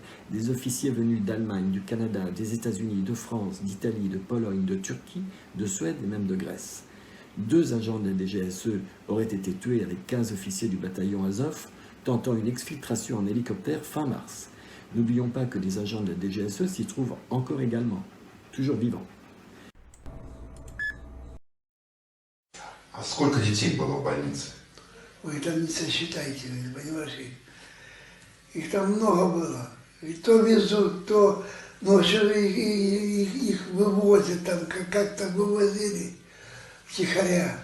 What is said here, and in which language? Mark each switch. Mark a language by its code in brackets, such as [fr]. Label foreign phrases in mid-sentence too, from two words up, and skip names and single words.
[fr] Des officiers venus d'Allemagne, du Canada, des États-Unis, de France, d'Italie, de Pologne, de Turquie, de Suède et même de Grèce. 2 agents de la DGSE auraient été tués avec 15 officiers du bataillon Azov, tentant une exfiltration en hélicoptère fin mars. N'oublions pas que des agents de la DGSE s'y trouvent encore également, toujours vivants. [ru] А сколько детей было в больнице? Вы там не сосчитайте, понимаешь? Их там много было. И то везут, то ночью их вывозят, там как-то вывозили втихаря.